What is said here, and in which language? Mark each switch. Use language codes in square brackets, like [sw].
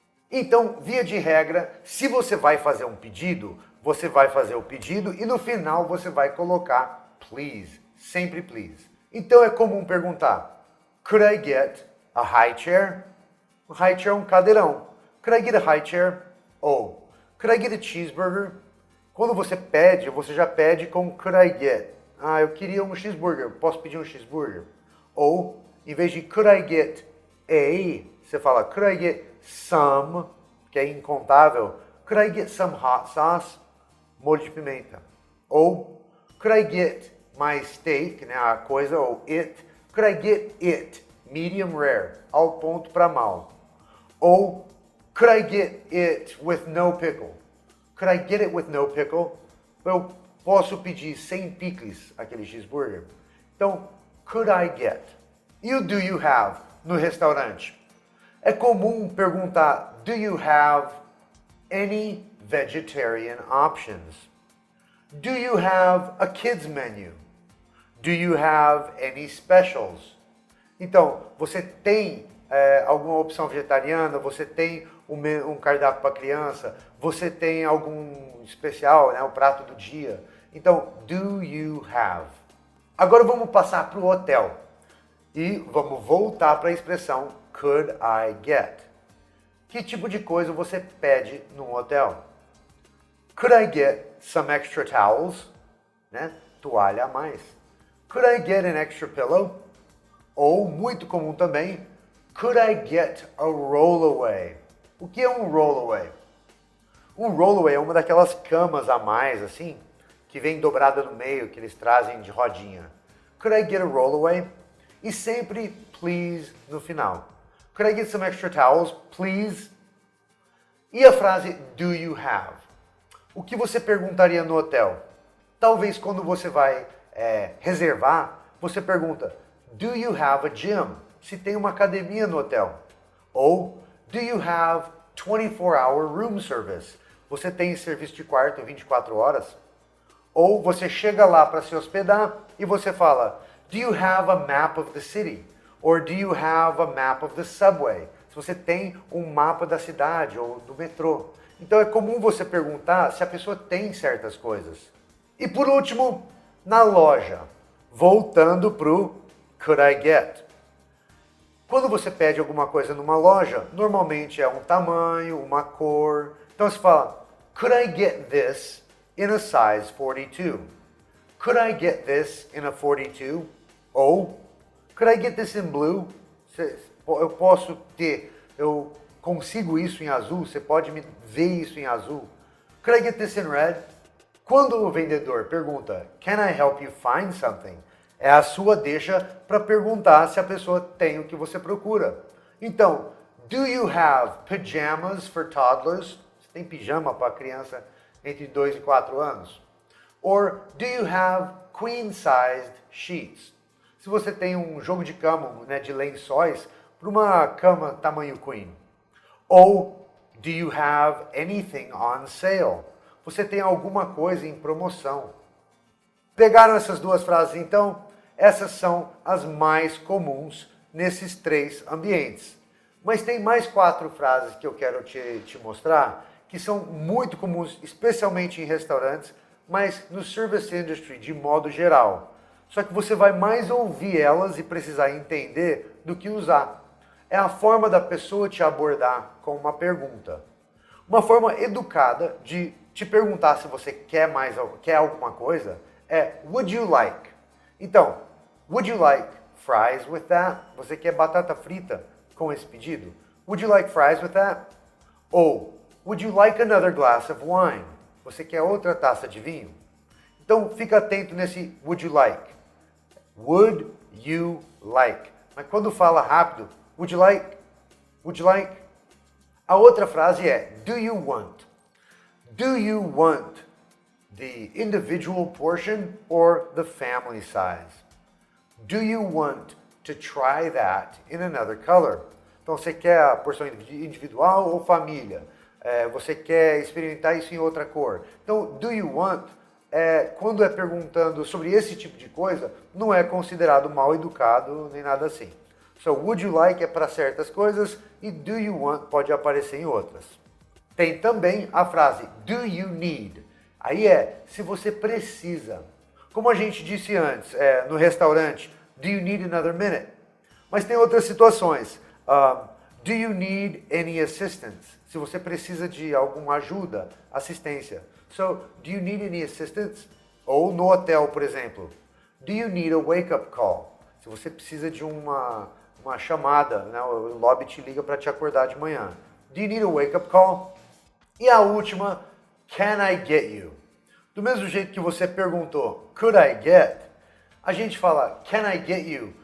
[pt] Então, via de regra, se você vai fazer um pedido, você vai fazer o pedido e no final você vai colocar please, sempre please. Então é comum perguntar, [en] could I get a high chair? [pt] O high chair é um cadeirão. [en] Could I get a high chair? Ou, could I get a cheeseburger? [pt] Quando você pede, você já pede com [en] could I get? [pt] Ah, eu queria um cheeseburger, posso pedir um cheeseburger? Ou, em vez de [en] could I get a, [pt] você fala [en] could I get some, [pt] que é incontável. [en] Could I get some hot sauce? [pt] Molho de pimenta. [en] Ou, could I get my steak, [pt] né, a coisa, ou [en] it? Could I get it? Medium rare, [pt] ao ponto para mal. [en] Ou, could I get it with no pickle? Could I get it with no pickle? [pt] Eu posso pedir sem picles aquele cheeseburger? Então, [en] could I get? [pt] E o [en] do you have [pt] no restaurante? É comum perguntar, [en] do you have any vegetarian options? Do you have a kids menu? Do you have any specials? [pt] Então, você tem alguma opção vegetariana? Você tem um cardápio para criança? Você tem algum especial, né, o prato do dia? Então, [en] do you have? [pt] Agora vamos passar para o hotel. E vamos voltar para a expressão [en] could I get? [pt] Que tipo de coisa você pede num hotel? [en] Could I get some extra towels? [pt] Né? Toalha a mais. [en] Could I get an extra pillow? Ou, [pt] muito comum também, [en] could I get a rollaway? [pt] O que é um rollaway? Um rollaway é uma daquelas camas a mais, assim, que vem dobrada no meio, que eles trazem de rodinha. [en] Could I get a rollaway? [pt] E sempre [en] please [pt] no final. [en] Could I get some extra towels, please? [pt] E a frase [en] do you have? [pt] O que você perguntaria no hotel? Talvez quando você vai reservar, você pergunta, [en] do you have a gym? [pt] Se tem uma academia no hotel. [en] Ou, do you have 24-hour room service? [pt] Você tem serviço de quarto 24 horas? Ou você chega lá para se hospedar e você fala, [en] do you have a map of the city? Or do you have a map of the subway? [pt] Se você tem um mapa da cidade ou do metrô. Então é comum você perguntar se a pessoa tem certas coisas. E por último, na loja, voltando pro [en] could I get? [pt] Quando você pede alguma coisa numa loja, normalmente é um tamanho, uma cor. Então você fala, [en] could I get this in a size 42? Could I get this in a 42? Ou, could I get this in blue? [pt] Eu posso ter, eu consigo isso em azul? Você pode me ver isso em azul? [en] Could I get this in red? Quando o vendedor pergunta, can I help you find something? [pt] É a sua deixa para perguntar se a pessoa tem o que você procura. [en] Então, do you have pajamas for toddlers? [pt] Você tem pijama para criança entre 2 e 4 anos? [en] Or do you have queen-sized sheets? [pt] Se você tem um jogo de cama, né, de lençóis, para uma cama tamanho queen. Ou [en] do you have anything on sale? [pt] você tem alguma coisa em promoção. Pegaram essas duas frases então? Essas são as mais comuns nesses três ambientes. Mas tem mais 4 frases que eu quero te mostrar, que são muito comuns, especialmente em restaurantes, mas no service industry de modo geral. Só que você vai mais ouvir elas e precisar entender do que usar. É a forma da pessoa te abordar com uma pergunta. Uma forma educada de te perguntar se você quer alguma coisa é [en] would you like? Então, would you like fries with that? [pt] Você quer batata frita com esse pedido? [en] Would you like fries with that? Ou would you like another glass of wine? [pt] Você quer outra taça de vinho? Então fica atento nesse [en] would you like. Would you like? [pt] Mas quando fala rápido, [en] would you like? Would you like? [pt] A outra frase é [en] do you want? Do you want the individual portion or the family size? Do you want to try that in another color? [pt] Então você quer a porção individual ou família? Você quer experimentar isso em outra cor? Então, [en] do you want, [pt] quando é perguntando sobre esse tipo de coisa, não é considerado mal educado nem nada assim. [en] So, would you like [pt] é para certas coisas e [en] do you want [pt] pode aparecer em outras. Tem também a frase [en] do you need. [pt] Aí se você precisa. Como a gente disse antes, no restaurante, [en] do you need another minute? [pt] Mas tem outras situações. [en] Do you need any assistance? [pt] Se você precisa de alguma ajuda, assistência. [en] So, do you need any assistance? [pt] Ou no hotel, por exemplo. [en] Do you need a wake-up call? [pt] Se você precisa de uma chamada, né? O lobby te liga para te acordar de manhã. [en] Do you need a wake-up call? [pt] E a última, [en] can I get you? [pt] Do mesmo jeito que você perguntou, [en] could I get? [pt] A gente fala, [en] can I get you?